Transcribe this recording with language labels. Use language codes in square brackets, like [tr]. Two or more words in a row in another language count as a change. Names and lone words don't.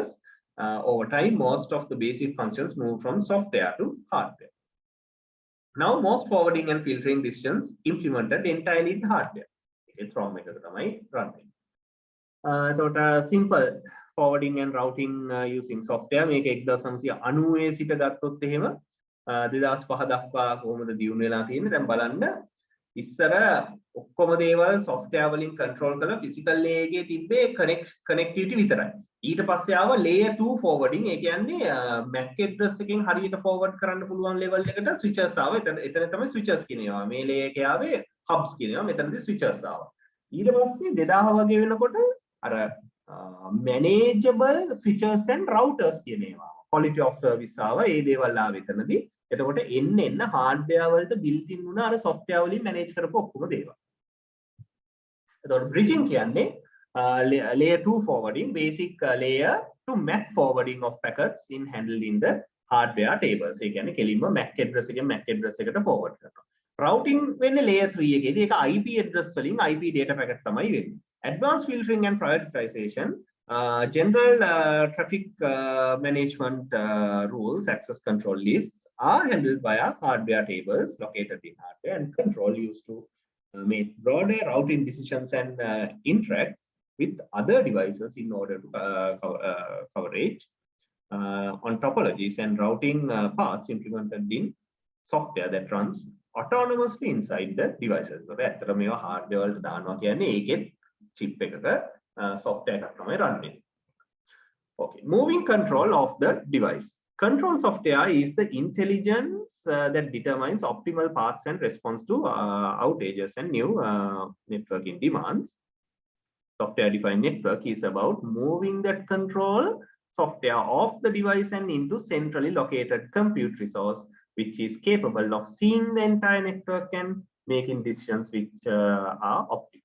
[en] Over time, most of the basic functions moved from software to hardware. Now, most forwarding and filtering decisions implemented entirely in hardware. It's wrong method running. Simple forwarding and routing using software. [si] මේක 1990 සිට ගත්තොත් එහෙම 2005 දක්වා කොහොමද දියුණු වෙලා තියෙන්නේ දැන් බලන්න. ඉස්සර ඔක්කොම දේවල් software වලින් control කරලා [en] physical layer [si] එකේ තිබ්බේ connectivity විතරයි. ඊට පස්සේ ආව [en] layer 2 forwarding. [si] ඒ කියන්නේ [en] MAC address [si] එකෙන් හරියට forward කරන්න පුළුවන් level එකට switches ආව. එතන තමයි switches කියනවා. මේ layer එකේ ආවේ hubs කියනවා මෙතනදී switches ආවා ඊට පස්සේ 2000 වගේ වෙනකොට අර [en] manageable switches and routers [si] කියන ඒවා [en] quality of service [si] ආවා ඒ දේවල් ආව එතනදී එතකොට එන්න hardware වලට built [en] in [si] වුණ අර software වලින් manage කරපු ඔක්කොම දේවල් එතකොට [en] bridging කියන්නේ layer 2 forwarding basic layer to MAC forwarding of packets in handled in the hardware tables [si] ඒ කියන්නේ කෙලින්ම [en] MAC address [si] එකෙන් [en] MAC address [si] එකට forward කරනවා routing වෙන්නේ layer 3 එකේදී [en] ඒක IP address වලින් IP data packet [si] තමයි වෙන්නේ [en] advanced filtering and prioritization general traffic management rules access control lists are handled via hardware tables located in hardware and control used to make broader routing decisions and interact with other devices in order to coverage on topologies and routing paths implemented in software that runs autonomously inside the devices. [si] So ඇත්තට මේවා hardware වලට දානවා කියන්නේ ඒකෙත් chip එකක software එකක් තමයි run වෙන්නේ. [en] Okay, moving control of the device. Control software is the intelligence that determines optimal paths and response to outages and new networking demands. Software-defined network is about moving that control software off the device and into centrally located compute resource, which is capable of seeing the entire network and making decisions which are optimal.